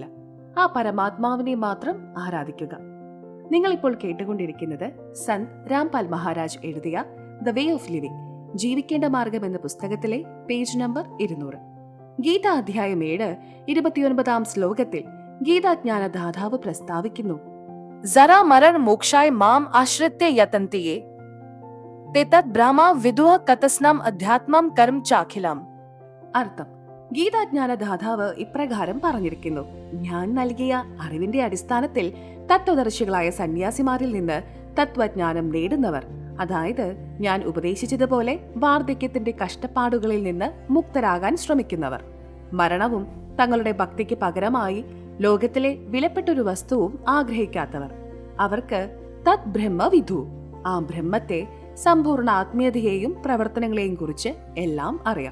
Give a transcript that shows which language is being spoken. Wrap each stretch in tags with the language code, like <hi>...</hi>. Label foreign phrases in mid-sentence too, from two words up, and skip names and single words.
<ml>ആ പരമാത്മാവിനെ മാത്രം ആരാധിക്കുക. നിങ്ങളിപ്പോൾ കേട്ടുകൊണ്ടിരിക്കുന്നത് സന്ത് രാംപാൽ മഹാരാജ് എഴുതിയ ദ വേ ഓഫ് ലിവിംഗ്, ജീവിക്കേണ്ട മാർഗം എന്ന പുസ്തകത്തിലെ പേജ് നമ്പർ 200. ഗീത അധ്യായം 7 29-ാം ശ്ലോകത്തിൽ ഗീതാജ്ഞാനദാതാവ് പ്രസ്താവിക്കുന്നു:</ml> <sa>जरा मरण मोक्षाय माम आश्रित्य यतन्ति ये ते तत् ब्रह्मा विदुः कतस्नम अध्यात्मम कर्म चाखिलम.</sa> <ml>അർത്ഥം: ഗീതാജ്ഞാനദാതാവ് ഇപ്രകാരം പറഞ്ഞിരിക്കുന്നു: ഞാൻ നൽകിയ അറിവിന്റെ അടിസ്ഥാനത്തിൽ തത്വദർശികളായ സന്യാസിമാരിൽ നിന്ന് തത്വജ്ഞാനം നേടുന്നവർ, അതായത് ഞാൻ ഉപദേശിച്ചതുപോലെ വാർദ്ധക്യത്തിന്റെ കഷ്ടപ്പാടുകളിൽ നിന്ന് മുക്തരാകാൻ ശ്രമിക്കുന്നവർ, മരണവും തങ്ങളുടെ ഭക്തിക്ക് പകരമായി ലോകത്തിലെ വിലപ്പെട്ടൊരു വസ്തുവും ആഗ്രഹിക്കാത്തവർ, അവർക്ക്</ml> <sa>തത് ബ്രഹ്മ വിധു,</sa> <ml>ആ ബ്രഹ്മത്തെ, സമ്പൂർണ്ണ ആത്മീയതയെയും പ്രവർത്തനങ്ങളെയും കുറിച്ച് എല്ലാം അറിയാം.</ml>